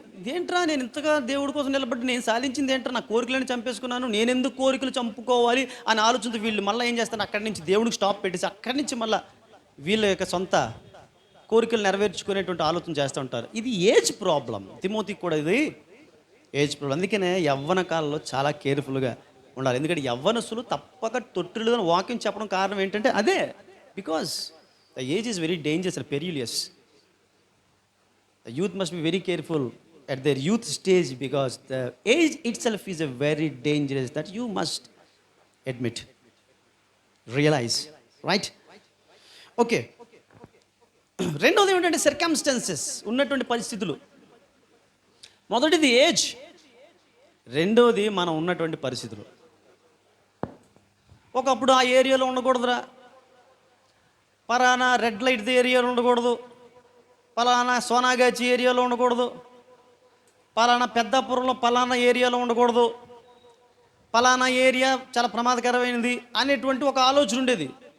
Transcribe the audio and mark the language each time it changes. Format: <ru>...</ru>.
<te>ఇదేంట్రా నేను ఇంతగా దేవుడి కోసం నిలబడి నేను సాధించింది ఏంట్రా, నా కోరికలను చంపేసుకున్నాను, నేను ఎందుకు కోరికలు చంపుకోవాలి అని ఆలోచనతో వీళ్ళు మళ్ళీ ఏం చేస్తాను, అక్కడి నుంచి దేవుడికి స్టాప్ పెట్టేసి అక్కడి నుంచి మళ్ళీ వీళ్ళ యొక్క సొంత కోరికలు నెరవేర్చుకునేటువంటి ఆలోచన చేస్తూ ఉంటారు. ఇది ఏజ్ ప్రాబ్లం. తిమోతికి కూడా ఇది ఏజ్ ప్రాబ్లం. అందుకనే యవ్వన కాలంలో చాలా కేర్ఫుల్గా ఉండాలి. ఎందుకంటే యవ్వనసులు తప్పక తొట్టులుగా వాక్యం చెప్పడం కారణం ఏంటంటే అదే,</te> <en>Because the age is very dangerous and perilous. The youth must be very careful at their youth stage because the age itself is a very dangerous that you must admit, realize, right? Okay.</en> <te>రెండోది ఏంటంటే circumstances, ఉన్నటువంటి పరిస్థితులు. మొదటిది age, రెండోది మనం ఉన్నటువంటి పరిస్థితులు. ఒకప్పుడు ఆ ఏరియాలో ఉండకూడదురా, పలానా రెడ్ లైట్ ఏరియాలో ఉండకూడదు, పలానా సోనాగాచి ఏరియాలో ఉండకూడదు, పలానా పెద్దాపురంలో పలానా ఏరియాలో ఉండకూడదు, పలానా ఏరియా చాలా ప్రమాదకరమైనది అనేటువంటి ఒక ఆలోచన ఉండేది.</te>